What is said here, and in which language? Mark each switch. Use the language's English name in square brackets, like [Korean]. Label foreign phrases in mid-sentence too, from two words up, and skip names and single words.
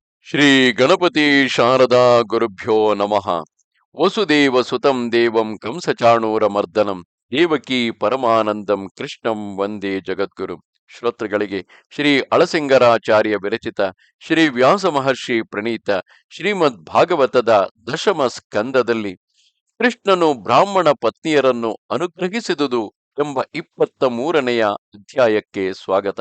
[Sanskrit] ಶ್ರೀ ಗಣಪತಿ ಶಾರದಾ ಗುರುಭ್ಯೋ ನಮಃ. ವಸುದೇವ ಸುತಂ ದೇವಂ ಕಂಸಚಾಣೂರಮರ್ದನಂ ದೇವಕಿ ಪರಮಾನಂದಂ ಕೃಷ್ಣಂ ವಂದೇ ಜಗದ್ಗುರು. [Kannada] ಶ್ರೋತೃಗಳಿಗೆ ಶ್ರೀ ಅಳಸಿಂಗರಾಚಾರ್ಯ ವಿರಚಿತ ಶ್ರೀ ವ್ಯಾಸ ಮಹರ್ಷಿ ಪ್ರಣೀತ ಶ್ರೀಮದ್ ಭಾಗವತದ ದಶಮ ಸ್ಕಂದದಲ್ಲಿ ಕೃಷ್ಣನು ಬ್ರಾಹ್ಮಣ ಪತ್ನಿಯರನ್ನು ಅನುಗ್ರಹಿಸಿದುದು ಎಂಬ 23ನೆಯ ಅಧ್ಯಾಯಕ್ಕೆ ಸ್ವಾಗತ.